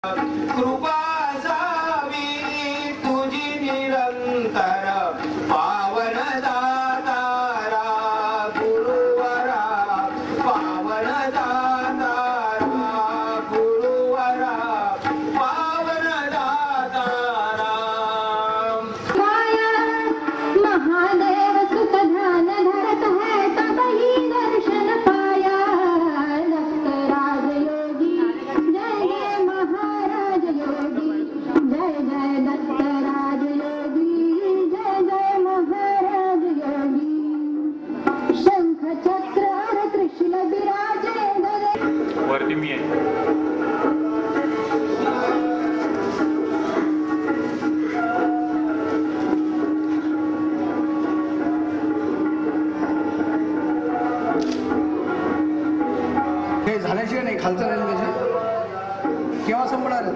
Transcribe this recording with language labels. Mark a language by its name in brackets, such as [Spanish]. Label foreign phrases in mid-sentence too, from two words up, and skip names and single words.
[Marathi] कृपा असावी तुझी निरंतर पावन दातारा गुरुवरा पावन दातारा गुरुवरा पावन दातारा [Hindi] माया महादेव सुख ध्यान धरत है तब ही दर्शन पाया दत्तराज योगी जय जय महाराज योगी जय जय दत्तराज योगी जय जय महाराज योगी शंख चक्र और त्रिशूल विराजे गले [Marathi] वरती मी आहे हे झाल्याशिवाय नाही खालचं नाही त्याचे केव्हा संपणार आहे?